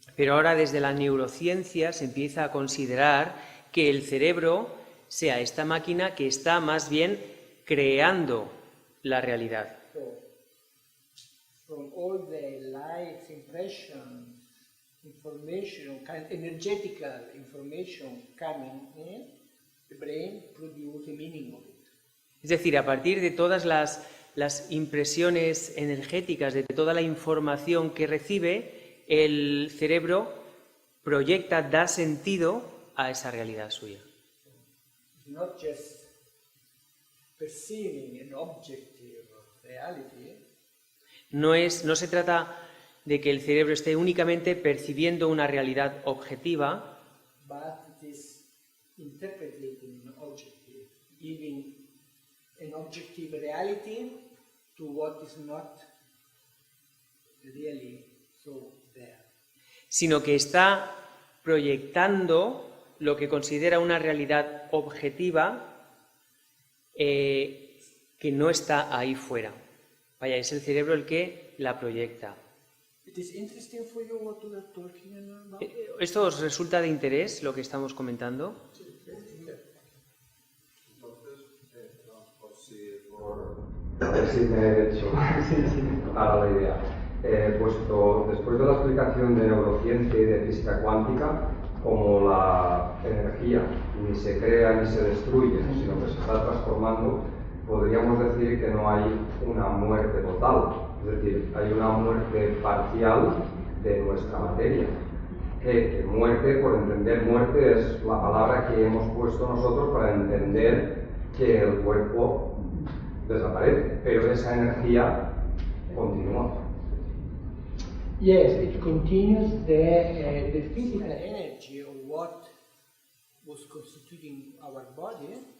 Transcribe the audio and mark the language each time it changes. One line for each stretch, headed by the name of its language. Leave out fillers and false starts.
Spanish: Pero ahora desde la neurociencia se empieza a considerar que el cerebro sea esta máquina que está más bien creando la realidad.
English: So, from all the lights, impressions, information, energetical information coming in, the brain produces a meaning of it.
Spanish: Es decir, a partir de todas las impresiones energéticas, de toda la información que recibe, el cerebro proyecta, da sentido a esa realidad suya.
English: It's not just perceiving an objective reality.
Spanish: No se trata de que el cerebro esté únicamente percibiendo una realidad objetiva,
English: But it is interpreting an objective, giving an objective reality to what is not really so there.
Spanish: sino que está proyectando lo que considera una realidad objetiva que no está ahí fuera. Vaya, es el cerebro el que la proyecta.
English: It is interesting for you what we are talking about?
Spanish: ¿Esto os resulta de interés lo que estamos comentando? A ver si me he hecho clara la idea. Puesto después de la explicación de neurociencia y de física cuántica, como la energía ni se crea ni se destruye, sino que se está transformando, podríamos decir que no hay una muerte total, es decir, hay una muerte parcial de nuestra materia. Que muerte, por entender muerte, es la palabra que hemos puesto nosotros para entender que el cuerpo desaparece, pero esa energía continúa.
English: Yes, it continues the physical energy of what was constituting our body.